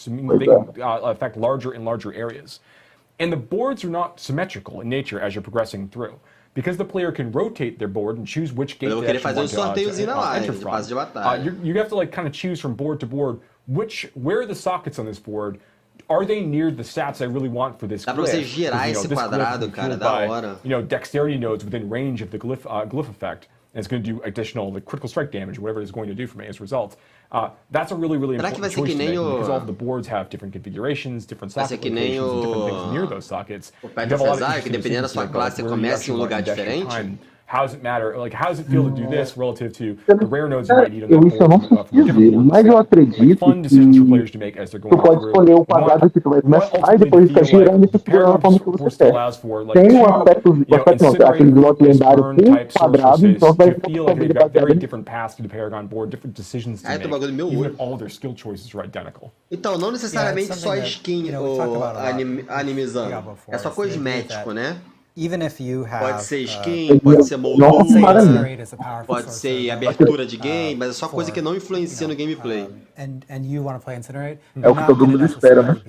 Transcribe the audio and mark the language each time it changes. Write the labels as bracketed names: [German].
[English] So they can affect larger and larger areas. And the boards are not symmetrical in nature as you're progressing through. Because the player can rotate their board and choose which gate they actually want to enter from. You have to like kind of choose from board to board where are the sockets on this board. Are they near the stats I really want for this glyph? [Portuguese] Dá pra você girar esse quadrado, cara, da hora. [English] Dexterity nodes within range of the glyph effect. And it's going to do additional critical strike damage, whatever it's going to do for me as a result. That's a really important choice to make because all of the boards have different configurations, different socket locations, and different things near those sockets. [Portuguese] O Pedro que dependendo da sua classe, você começa em lugar diferente. [English] How does it matter? Like, how does it feel to do this relative to the rare nodes you might need on [Portuguese] Isso eu não sei dizer, mas eu acredito que tu pode escolher o quadrado que tu vai começar e depois ficar girando e segurando a forma que você quer. Tem um aspecto não, aquele bloco lendário com quadrado, então vai ficar [English] different paths to the Paragon board, different decisions to make, even if all their skill choices are identical. [Portuguese] Então, não necessariamente só skin ou animizando, é só cosmético, né? Pode ser skin, pode ser moldura, pode ser abertura de game, mas é só coisa que não influencia no gameplay. É o que todo mundo espera, né?